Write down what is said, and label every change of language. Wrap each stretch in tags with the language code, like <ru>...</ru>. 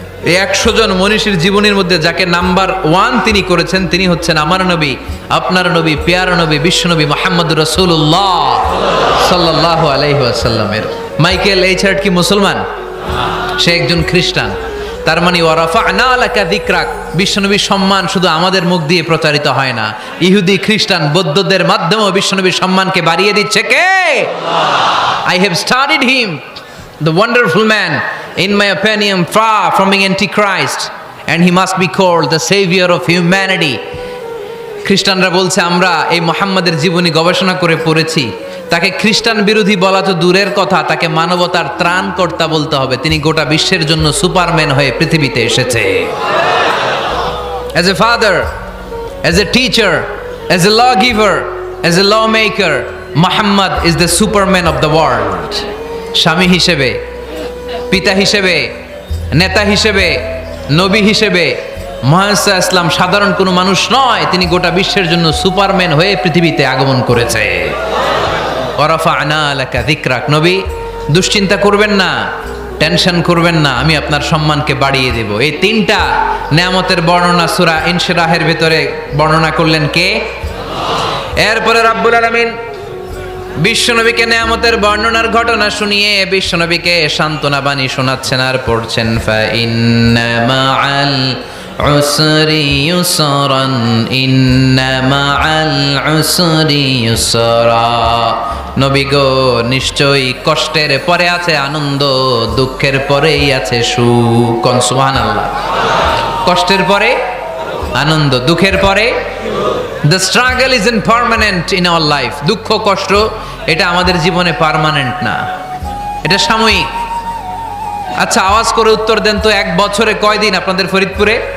<bn>এই 100 জন মনীষীর জীবনীর মধ্যে যাকে নাম্বার 1 তিনি করেছেন, তিনি হচ্ছেন আমার নবী, আপনার নবী, পেয়ারা নবী, বিশ্বনবী মুহাম্মদুর রাসূলুল্লাহ সাল্লাল্লাহু আলাইহি ওয়াসাল্লামের। মাইকেল এইচ হার্ট কি মুসলমান? সে একজন খ্রিস্টান। তার মানে</bn> <ar>ওয়া রাফা'না লাকা যিকরাক,</ar> <bn>বিশ্বনবীর সম্মান শুধু আমাদের মুখ দিয়ে প্রচারিত হয় না, ইহুদি, খ্রিস্টান, বৌদ্ধদের মাধ্যমেও বিশ্বনবীর সম্মানকে বাড়িয়ে দিচ্ছে কে?</bn> <en>I have studied him, the wonderful man, in my opinion, far from being antichrist, and he must be called the savior of humanity.</en> <bn>খ্রিস্টানরা বলছে আমরা এই মুহাম্মাদের জীবনী গবেষণা করে পড়েছি, তাকে খ্রিস্টান বিরোধী বলা তো দূরের কথা, তাকে মানবতার ত্রাণকর্তা বলতে হবে। তিনি গোটা বিশ্বের জন্য সুপারম্যান হয়ে পৃথিবীতে এসেছে।</bn> <en>As a father, as a teacher, as a lawgiver, as a lawmaker, Muhammad is the superman of the world.</en> <bn>স্বামী হিসেবে, পিতা হিসেবে, নেতা হিসেবে, নবী হিসেবে মুহাম্মদ সাল্লাল্লাহু আলাইহি ওয়াসাল্লাম সাধারণ কোনো মানুষ নয়, তিনি গোটা বিশ্বের জন্য সুপারম্যান হয়ে পৃথিবীতে আগমন করেছে।</bn> <ar>ওয়া রাফা'না লাকা যিকরাক,</ar> <bn>নবী দুশ্চিন্তা করবেন না, টেনশন করবেন না, আমি আপনার সম্মানকে বাড়িয়ে দেব। এই তিনটা নেয়ামতের বর্ণনা সূরা ইনশিরাহের ভিতরে বর্ণনা করলেন কে? এরপরে রাব্বুল আলামিন বিশ্বনবীকে নেয়ামতের বর্ণনার ঘটনা শুনিয়ে বিশ্বনবীকে সান্ত্বনা বাণী শোনাচ্ছেন আর পড়ছেন,</bn> <ar>ফা ইন্না মাআল উসরি ইউসরান ইন্না মাআল উসরি ইউসরা।</ar> <bn>নবী গো, নিশ্চয়ই কষ্টের পরে আছে আনন্দ, দুঃখের পরেই আছে সুখ। সুবহানাল্লাহ। কষ্টের পরে আনন্দ, দুঃখের পরে।</bn> <en>The struggle isn't permanent in our life.</en> <bn>দুঃখ কষ্ট এটা আমাদের জীবনে পার্মানেন্ট না, এটা সাময়িক। আচ্ছা, আওয়াজ করে উত্তর দেন তো, এক বছরে কয়দিন আপনাদের ফরিদপুরে?</bn>